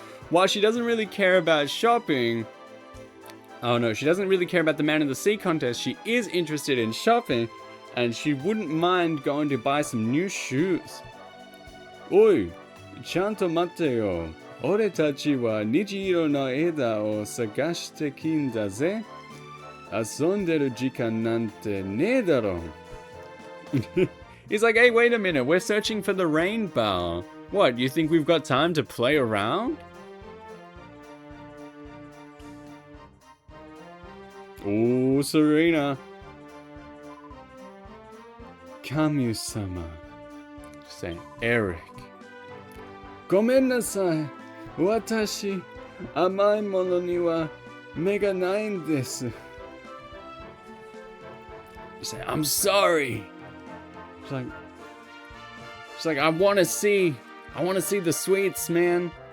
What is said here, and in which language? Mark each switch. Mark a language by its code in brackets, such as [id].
[en] While she doesn't really care about shopping, oh no, she doesn't really care about the Man of the Sea contest, she is interested in shopping, and she wouldn't mind going to buy some new shoes. [ja] おい、ちゃんと待ってよ。俺たちは虹色の枝を探してきんだぜ。遊んでる時間なんてねえだろ。 [en] He's like, hey, wait a minute, we're searching for the rainbow. What, you think we've got time to play around? Oh, Serena. Kamu-sama. Saying, Eric. [ja] ごめんなさい。私、甘いものには目がないんです。 [en] You say, I'm sorry. She's like, I want to see the sweets, man.